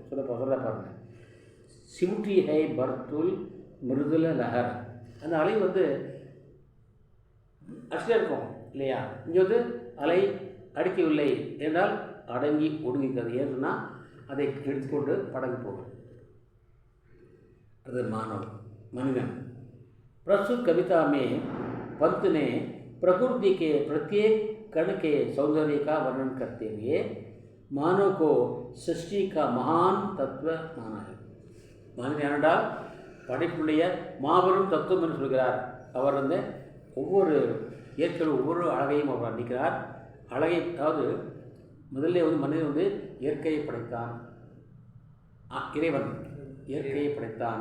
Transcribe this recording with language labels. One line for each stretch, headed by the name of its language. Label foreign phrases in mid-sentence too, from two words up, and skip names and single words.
Tamil: சொல்ல பாருங்கள்.
Hindi: सिमुट्टी है पर्दुल मृदुल लहर.
Tamil: அந்த அலை அஷ்டியாக இருக்கும் இல்லையா? இங்கே அலை அடிக்கவில்லை என்றால் அடங்கி ஒடுங்கிக்கிறது. ஏன்னா அதை எடுத்துக்கொண்டு படகு போகும். அது மானவன், மனிதன்.
Hindi: प्रस्तुत कविता में पंत ने प्रकृति के प्रत्येक कण के सौंदर्य का वर्णन करते हुए मानव को सृष्टि का महान तत्व माना है.
Tamil: மனிதன் என்றால் படைப்புடைய மாபெரும் தத்துவம் என்று சொல்கிறார். அவர் ஒவ்வொரு இயற்கையில் ஒவ்வொரு அழகையும் அவர் வர்ணிக்கிறார். அழகை, அதாவது முதல்ல மனிதன் இயற்கையை படைத்தான். இறைவன் இயற்கையை படைத்தான்.